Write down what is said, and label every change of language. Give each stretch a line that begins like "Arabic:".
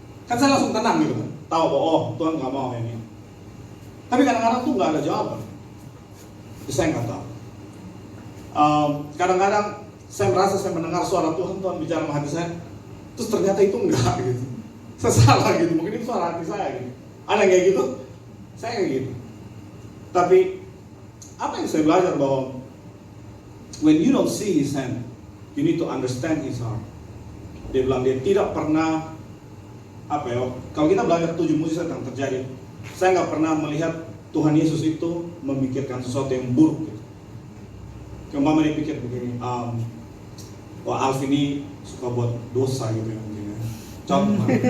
Indonesian: Kan saya langsung tenang gitu kan, tahu bahwa oh Tuhan nggak mau ini. Tapi kadang-kadang tuh nggak ada jawaban. Jadi saya nggak tahu. Kadang-kadang saya merasa saya mendengar suara Tuhan bicara sama hati saya, terus ternyata itu enggak gitu. Saya salah gitu, mungkin itu suara hati saya gitu. Ada yang kayak gitu? Saya kayak gitu. Tapi apa yang saya belajar bahwa
English: when you don't see his hand, you need to understand his heart.
Indonesian: Dia bilang dia tidak pernah kalau kita belajar 7 mujizat yang terjadi, saya nggak pernah melihat Tuhan Yesus itu memikirkan sesuatu yang buruk gitu. Kemarin dia pikir begini, wah Alf ini suka buat dosa gitu ya mungkin ya. Contoh.